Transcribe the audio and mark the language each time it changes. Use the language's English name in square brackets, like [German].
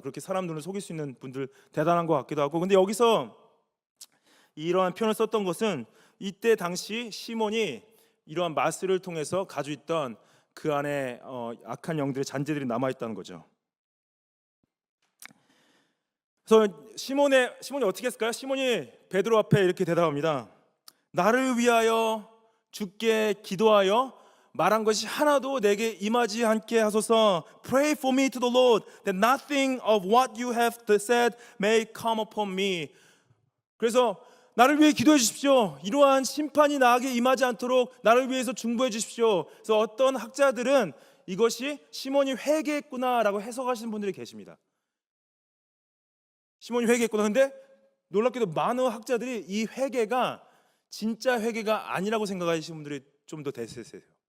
[Korean] 그렇게 사람 눈을 속일 수 있는 분들 대단한 것 같기도 하고. 근데 여기서 이러한 표현을 썼던 것은 이때 당시 시몬이 이러한 마술을 통해서 가지고 있던 그 안에 악한 영들의 잔재들이 남아 있다는 거죠. 그래서 시몬이 어떻게 했을까요? 시몬이 베드로 앞에 이렇게 대답합니다. 나를 위하여 주께 기도하여 말한 것이 하나도 내게 임하지 않게 하소서. [English] Pray for me to the Lord that nothing of what you have said may come upon me. [Korean] 그래서 나를 위해 기도해 주십시오. 이러한 심판이 나에게 임하지 않도록 나를 위해서 중보해 주십시오. 그래서 어떤 학자들은 이것이 시몬이 회개했구나라고 해석하시는 분들이 계십니다. 시몬이 회개했구나. 근데 놀랍게도 많은 학자들이 이 회개가 진짜 회개가 아니라고 생각하시는 분들이 좀 더 대세세요.